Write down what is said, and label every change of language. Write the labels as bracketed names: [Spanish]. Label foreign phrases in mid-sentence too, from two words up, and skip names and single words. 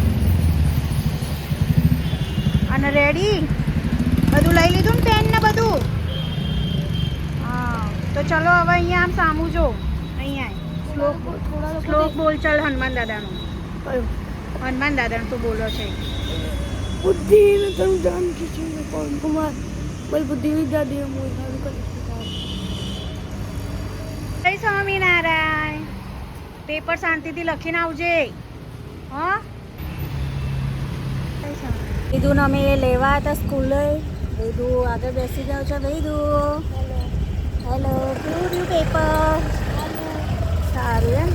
[Gujarati] અને રેડી બધું લઈ લીધું ને, પેન ને બધું? હા, તો ચલો હવે અહીંયા આમ સામું જો. અહીંયા શ્લોક બોલ. ચાલ હનુમાન દાદાનો. હનુમાન દાદાનો તો બોલો છે. [Hindi] बुद्धि में तनु जान की पवन कुमार बल बुद्धि विद्या देव मोहि [Gujarati] સ્વામિનારાયણ. પેપર શાંતિથી લખીને આવજે. હા વેદુને અમે લેવા હતા સ્કૂલે. વેદુ આગળ બેસી ગયો છે. વેદુ હેલો, કેવું રહ્યું પેપર? સારું એમ.